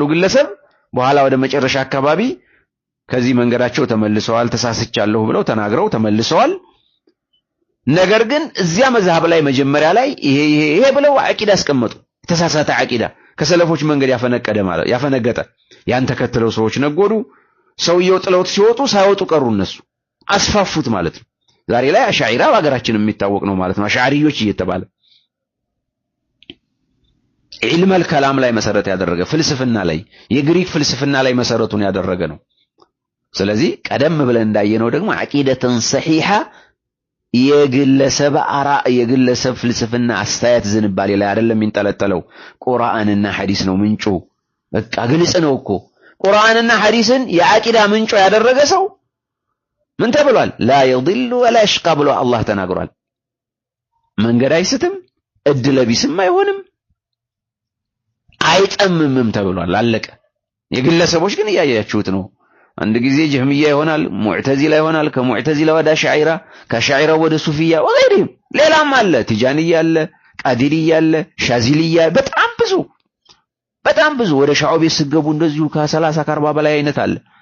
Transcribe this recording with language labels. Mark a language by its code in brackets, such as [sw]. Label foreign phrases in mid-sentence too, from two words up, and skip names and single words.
[am] ግለሰብ በኋላ ወደ መጨረሻ አካባቢ ከዚህ መንገዳቸው ተመልሰዋል ተሳስቻለሁ ብለው ተናግረው ተመልሰዋል ነገር ግን እዚያ መዝሐብ ላይ መጀመሪያ ላይ ይሄ ብለው አቂዳ አስቀመጡ ተሳሳተ አቂዳ ከሰለፎች መንገድ ያፈነገጠ ያን ተከትለው ሰዎች ነጎዱ ሰውየው ጥለውት ሲወጡ ሳይወጡ ቀሩ እነሱ አስፋፉት ማለት ነው ዛሬ ላይ አሻዒራ በአገራችን የሚታወቅ ነው ማለት ነው አሻዓሪዮች እየተባለ [ar] علم الكلام [am] ላይ መሰረት ያደረገ ፍልስፍና ላይ የግሪክ ፍልስፍና ላይ መሰረቱን ያደረገ ነው ስለዚህ ቀደም ብለን እንዳየነው ደግሞ [ar] عقيدةً صحيحةً [am] የግለሰብ አራእ የግለሰብ ፍልስፍና አስተያየት ዝንባሌ ላይ አይደለም የሚንጠለጠለው ቁርአንና ሐዲስ ነው ምንጩ በቃ ግልጽ ነው እኮ ቁርአንና ሐዲስን የአቂዳ ምንጩ ያደረገ ሰው ምን ተብሏል [ar] لا يضل ولا يشقى [am] ብሎ አላህ ተናግሯል መንገድ አይስትም እድለቢስም አይሆንም አይጠምምም ተብሏል አለቀ የግለሰቦች ግን ያያያችሁት ነው አንድ ጊዜ ጀህሚያ ይሆናል ሙዕተዚላ ይሆናል ከሙዕተዚላ ወደ አሽዓሪራ ከአሽዓሪራ ወደ ሱፊያ ወገይረም ሌላም አለ ቲጃንያ አለ ቃዲሪያ አለ ሻዚሊያ በጣም ብዙ ወደ ሻዑብ ሲገቡ እንደዚሁ ከ30 ከ40 በላይ አይነት አለ